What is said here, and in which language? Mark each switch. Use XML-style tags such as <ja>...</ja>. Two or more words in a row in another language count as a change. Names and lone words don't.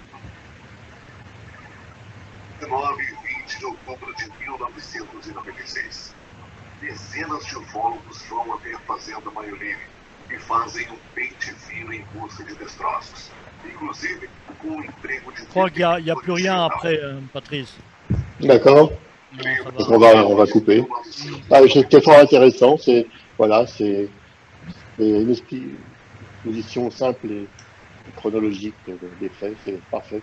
<pt>19 e 20 de outubro de 1996. Dezenas de ufólogos vão até a fazenda Maiolini e fazem um pente fino em busca de destroços, inclusive com o emprego de...</pt> <fr>Je crois qu'il n'y a plus rien après, Patrice. D'accord. Donc on va couper. Ah, c'était fort intéressant. C'est voilà, c'est une exposition simple et chronologique des faits. C'est parfait.</fr>